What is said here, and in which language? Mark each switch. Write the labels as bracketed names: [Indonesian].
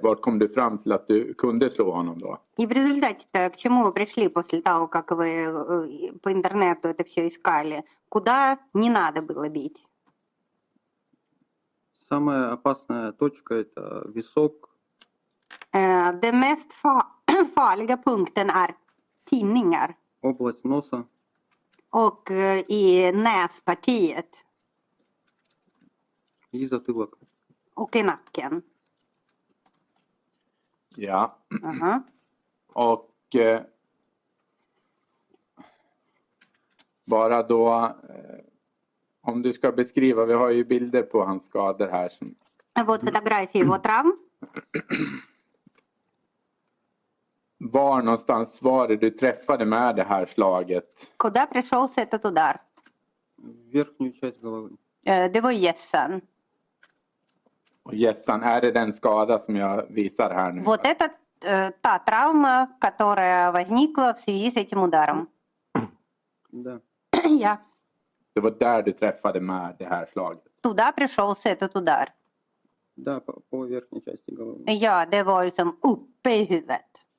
[Swedish] Vart kom du fram till att du kunde slå honom då? [Russian] И в результате-то к чему вы пришли после того, как вы по интернету это все искали? Куда не надо было бить? Самая опасная точка – это висок. [Swedish] Den mest farliga punkten är tinningar. [Russian] Область носа. [Swedish] Och i näspartiet. [Russian] И затылок. [Swedish] Och i nacken. Ja. Uh-huh. Och bara då om du ska beskriva, vi har ju bilder på hans skador här. [Russian] Вот фотографии его травм. [Swedish] Var någonstans var det du träffade med det här slaget? [Russian] Куда пришелся этот удар? В верхнюю часть головы. [Swedish] Det var gässan. Och gässan, är det den skada som jag visar här nu? [Russian] Вот это та травма, которая возникла в связи с этим ударом. Да. [Swedish] Ja. Det var där du träffade med det här slaget? [Russian] Туда пришелся этот удар. Да, по верхней части головы. [Swedish] Ja, det var liksom uppe i huvudet.